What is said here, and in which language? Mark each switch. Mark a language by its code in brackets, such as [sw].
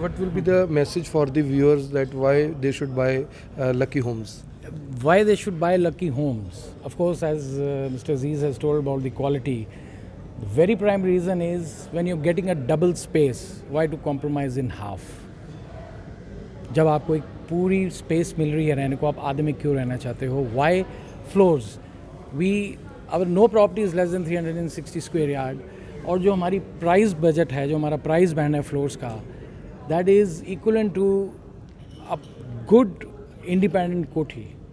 [en] what will be the message for the viewers that why they should buy Lucky Homes? Why they should buy Lucky Homes? Of course, as Mr. Aziz has told about the quality, the very prime reason is when you're getting a double space, why to compromise in half? [hi] जब आपको एक पूरी space मिल रही है रहने को, आप आधे में क्यों रहना चाहते हो? [en] Why floors? We our no property is less than 360 square yard. [hi] और जो हमारी प्राइस बजट है, जो हमारा प्राइस बैंड है फ्लोर्स का, [en] That is equivalent to a good independent kothi.